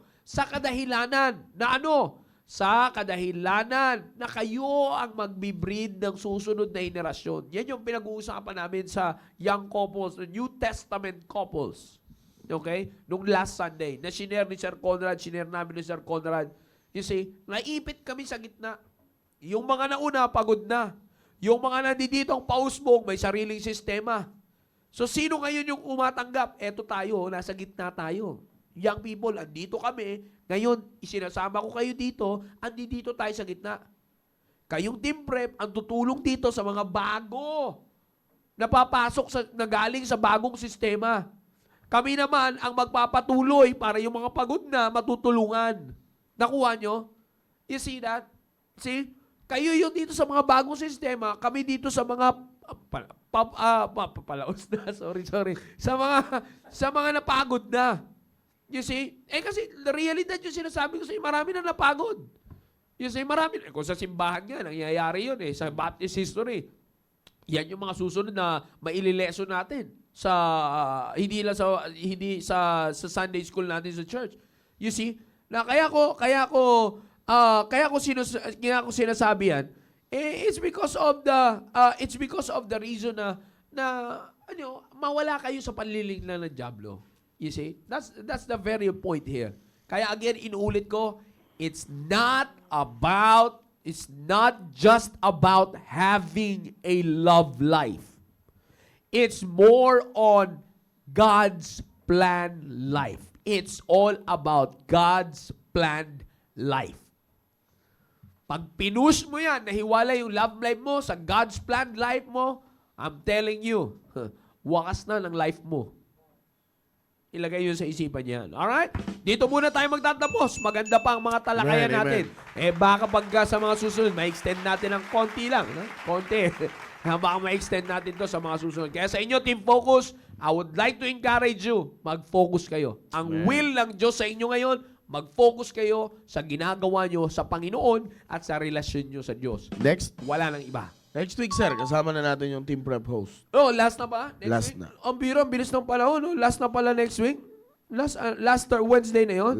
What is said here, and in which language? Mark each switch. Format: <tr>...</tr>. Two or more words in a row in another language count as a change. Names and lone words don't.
<tl>Sa kadahilanan na ano? Sa kadahilanan na kayo ang magbibreed ng susunod na henerasyon. Yan yung pinag-uusapan namin sa</tl> <en>young couples,</en> <tl>New Testament couples. Okay? Nung</tl> <en>last Sunday,</en> <tl>na shinare ni Sir Conrad, shinare namin ni Sir Conrad.</tl> <en>You see,</en> <tl>naipit kami sa gitna. Yung mga nauna, pagod na. Yung mga nandito ang pausbong, may sariling sistema. So, sino ngayon yung umatanggap? Eto tayo, nasa gitna tayo.</tl> <en>Young people,</en> <tl>andito kami. Ngayon, isinasama ko kayo dito, andito tayo sa gitna. Kayong</tl> <en>team prep,</en> <tl>ang tutulong dito sa mga bago na galing sa bagong sistema. Kami naman ang magpapatuloy para yung mga pagod na matutulungan. Nakuha nyo?</tl> <en>You see that? See?</en> <tl>Kayo yung dito sa mga bagong sistema, kami dito sa mga palaos na, sorry. Sa mga napagod na.</tl> <en>You see?</en> <tl>Kasi realidad yung sinasabi ko sa inyo, marami na napagod.</tl> <en>You see,</en> <tl>marami. Kung sa simbahan nga, nangyayari yun sa</tl> <en>Baptist history.</en> <tl>Yan yung mga susunod na mailileson natin sa hindi sa</tl> <en>Sunday school</en> <tl>natin sa church.</tl> <en>You see?</en> <tl>Na kaya ko sinasabi yan,</tl> <en>it's because of the reason</en> <tl>na mawala kayo sa panlilinglan ng dyablo.</tl> <en>You see? That's the very point here.</en> <tl>Kaya again, inuulit ko,</tl> <en>it's not about is not just about having a love life. It's more on God's planned life. It's all about God's planned life.</en> <tl>Pag pinush mo yan, nahiwala yung</tl> <en>love life</en> <tl>mo sa</tl> <en>God's planned life</en> <tl>mo,</tl> <en>I'm telling you,</en> <tl>wakas na ng life mo. Ilagay yun sa isipan niyan.</tl> <en>Alright?</en> <tl>Dito muna tayo magtatapos. Maganda pa ang mga talakayan Amen, natin. Baka pagka sa mga susunod, ma-extend natin ng konti lang. No? Konti. Baka ma-extend natin to sa mga susunod. Kaya sa inyo,</tl> <en>Team Focus, I would like to encourage you,</en> <tl>mag-focus kayo. Ang will ng Diyos sa inyo ngayon, mag-focus kayo sa ginagawa nyo sa Panginoon at sa relasyon nyo sa Diyos. Next. Wala nang iba.</tl> <en>Next week,</en> <tl>sir, kasama na natin yung</tl> <en>team prep host.</en> <tl>Oh, last na ba? Last week? na. Ang biro, ang bilis ng panahon. No? Last na pala next week.</tl> <en>Last Wednesday</en> <tl>na yon.</tl>